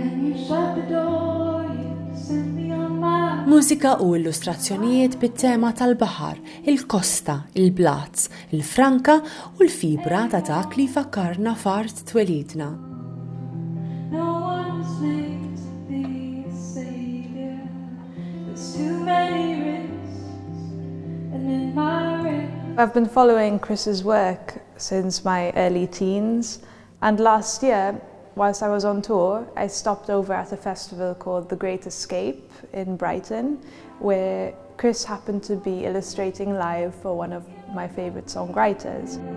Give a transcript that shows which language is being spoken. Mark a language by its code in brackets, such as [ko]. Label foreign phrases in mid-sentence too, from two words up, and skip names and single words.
[mt] Mużika u illustrazzjonijiet bit-tema tal-baħar, il-kosta, il-blat, il-franka u l-fibra ta' dak li jfakkarna f'art twelidna. [en] I've been following Chris's work since my early teens, and last year, whilst I was on tour, I stopped over at a festival called The Great Escape in Brighton, where Chris happened to be illustrating live for one of my favourite songwriters.